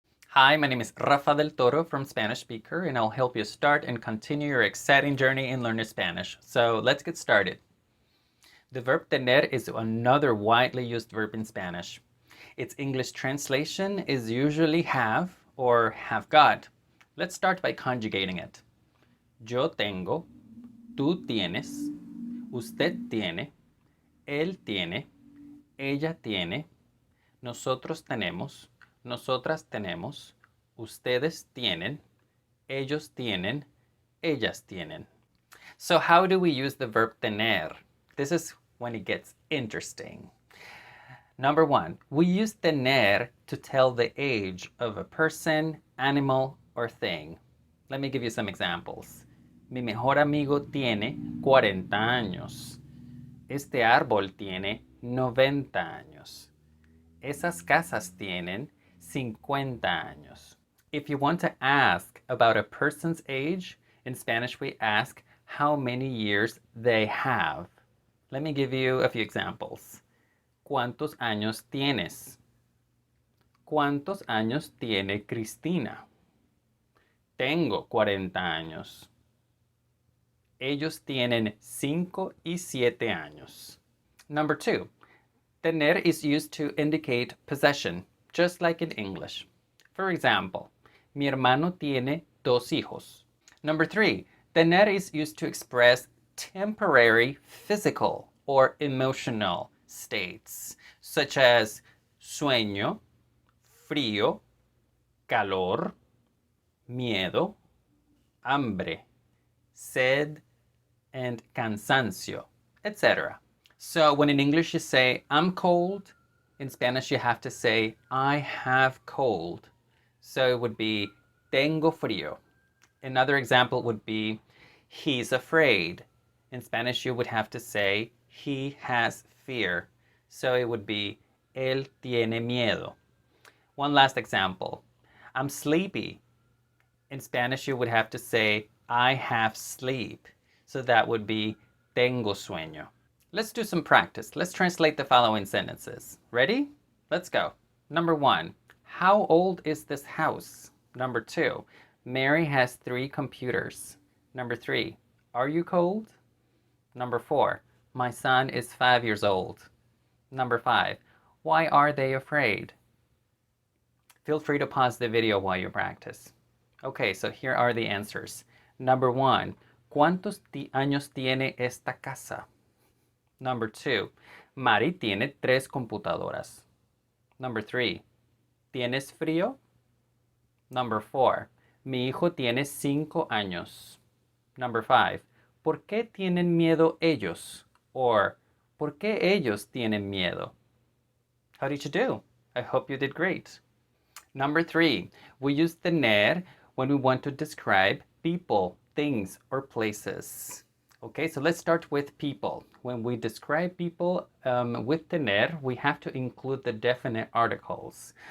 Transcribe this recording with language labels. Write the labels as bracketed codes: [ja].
[en] Hi, my name is Rafa del Toro from Spanish Speakr, and I'll help you start and continue your exciting journey in learning Spanish. So let's get started. The verb tener is another widely used verb in Spanish. Its English translation is usually have or have got. Let's start by conjugating it. [es] Yo tengo, tú tienes, usted tiene, él tiene, ella tiene, nosotros tenemos, nosotras tenemos, ustedes tienen, ellos tienen, ellas tienen. [en] So how do we use the verb tener? This is when it gets interesting. Number one, we use tener to tell the age of a person, animal, or thing. Let me give you some examples. [es] Mi mejor amigo tiene 40 años. Este árbol tiene 90 años. Esas casas tienen 50 años. [en] If you want to ask about a person's age, in Spanish we ask how many years they have. Let me give you a few examples. [es] ¿Cuántos años tienes? ¿Cuántos años tiene Cristina? Tengo 40 años. Ellos tienen 5 y 7 años. [en] Number two, tener is used to indicate possession, just like in English. For example, [es] mi hermano tiene 2 hijos. [en] Number three, tener is used to express temporary physical or emotional states, such as sueño, frío, calor, miedo, hambre, sed, and cansancio, etc. So when in English you say, I'm cold, in Spanish you have to say, I have cold. So it would be, [es] tengo frío. [en] Another example would be, he's afraid. In Spanish you would have to say, he has fear. So it would be, [es] él tiene miedo. [en] One last example, I'm sleepy. In Spanish you would have to say, I have sleep. So that would be, [es] tengo sueño. [en] Let's do some practice. Let's translate the following sentences. Ready? Let's go. Number one, how old is this house? Number two, Mary has 3 computers. Number three, are you cold? Number four, my son is 5 years old. Number five, why are they afraid? Feel free to pause the video while you practice. Okay, so here are the answers. Number one, [es] ¿cuántos años tiene esta casa? [en] Number two, [es] Mari tiene 3 computadoras. [en] Number three, [es] ¿tienes frío? [en] Number four, [es] mi hijo tiene 5 años. [en] Number five, [es] ¿por qué tienen miedo ellos? Or, ¿por qué ellos tienen miedo? [en] How did you do? I hope you did great. Number three, we use tener when we want to describe people, things, or places. Okay, so let's start with people. When we describe people with tener, we have to include the definite articles.